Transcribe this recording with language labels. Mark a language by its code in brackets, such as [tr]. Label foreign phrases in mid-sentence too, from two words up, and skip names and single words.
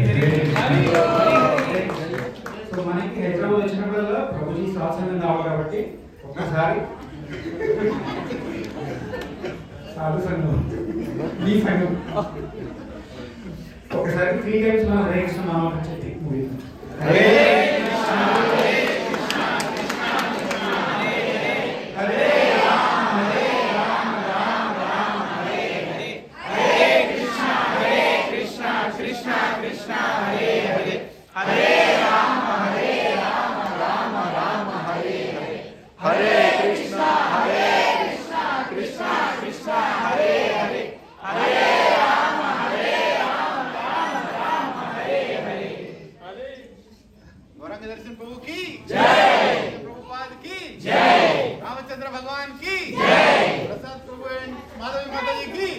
[te] సో మనకి హైదరాబాద్ వచ్చినప్పుడల్లా ప్రభుజీ సాత్సంగం కావాలి కాబట్టి ఒక్కసారి సాధు సంఘం, మీ సంఘం ఒకసారి 3 times మనం హరే కృష్ణ నామం చెప్పి ముగిద్దాం. [sa] హరే కృష్ణ హరే కృష్ణ కృష్ణ కృష్ణ హరే హరే, హరే రామ హరే రామ రామ రామ హరే హరే, హరే కృష్ణ కృష్ణ కృష్ణ హరే హరే, హరే రామ రామ రామ హరే హరే, హరే కృష్ణ కృష్ణ కృష్ణ హరే హరే, హరే రామ రామ రామ హరే హరే. [hi] गौरांग दर्शन प्रभु की जय, प्रभुपाद की जय, रामचंद्र भगवान की जय, प्रसाद प्रभु एंड माधवी माता जी